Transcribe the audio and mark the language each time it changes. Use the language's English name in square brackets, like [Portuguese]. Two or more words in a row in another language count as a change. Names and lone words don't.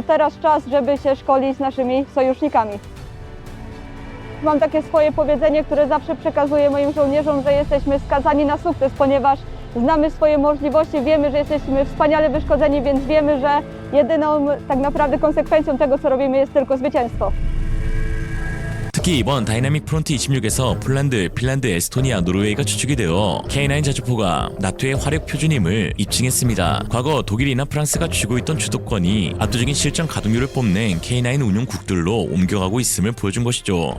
[Polish] Teraz czas, żeby się szkolić z naszymi sojusznikami. Mam takie swoje powiedzenie, które zawsze przekazuję moim żołnierzom, że jesteśmy skazani na sukces, ponieważ znamy swoje możliwości, wiemy, że jesteśmy wspaniale wyszkoleni, więc wiemy, że jedyną tak naprawdę konsekwencją tego, co robimy, jest tylko zwycięstwo. [Korean] 특히 이번 다이나믹 프론트 26에서 폴란드, 핀란드, 에스토니아, 노르웨이가 추측이 되어 K9 자주포가 나토의 화력 표준임을 입증했습니다. 과거 독일이나 프랑스가 쥐고 있던 주도권이 압도적인 실전 가동률을 뽐낸 K9 운용국들로 옮겨가고 있음을 보여준 것이죠.